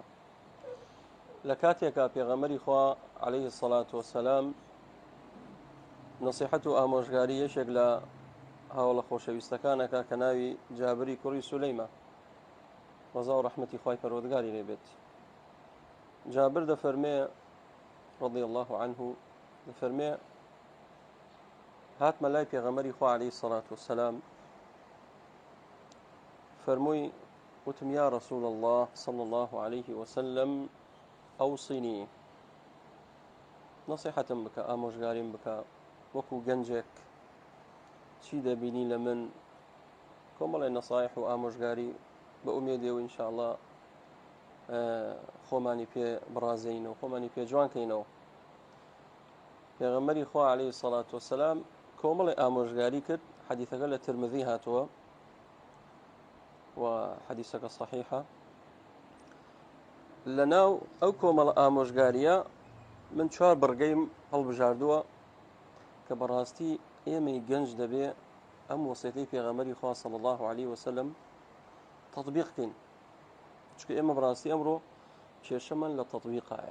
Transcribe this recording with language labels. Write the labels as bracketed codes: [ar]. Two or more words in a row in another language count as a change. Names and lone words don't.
[ckb] لە کاتێکە پێغەمبەری خوا [ar] عليه الصلاة والسلام [ckb] نصیحەت و ئامۆژگاری یەکێک لە هاوڵە خۆشەویستەکانەکە کە ناوی جابری کوڕی سولەیمە ڕەزا و ڕەحمەتی خوای پەروەردگاری لێ بێت. جابر دەفەرمێ [ar] رضي الله عنه [ckb] دەفەرمێ هاتمە لای پێغەمبەری خوا [ar] عليه الصلاة والسلام، [ckb] فەرمووی وتم [ar] یا رسول الله صلى الله عليه وسلم [ckb] ئەوصینی، نصیحەتم بکە، ئامۆژگاریم بکە وەکو گەنجێک، چی دەبینی لە من؟ کۆمەڵی نەسایح و ئامۆژگاری بە ئومێدەوە [ar] إن شاء الله [ckb] خۆمانی پێ بڕازێنەوە، خۆمانی پێ جوانکەینەوە. پێغەمبەری خوا [ar] عليه الصلاة والسلام [ckb] کۆمەڵی ئامۆژگاری کرد. حەدیثەکە لە ترمذی هاتووە و حەدیثەکە صحیحە. لەناو ئەو کۆمەڵە ئامۆژگاریە من چوار بڕگەیم هەڵبژاردووە کە بەڕاستی ئێمەی گەنج دەبێ ئەم وەسیەتەی پێغەمبەری خوا [ar] صلی الله عليه وسلم [ckb] تطبیق بکەین، چونکە ئێمە بەڕاستی ئەمڕۆ کێشەمان لە تطبیقایە.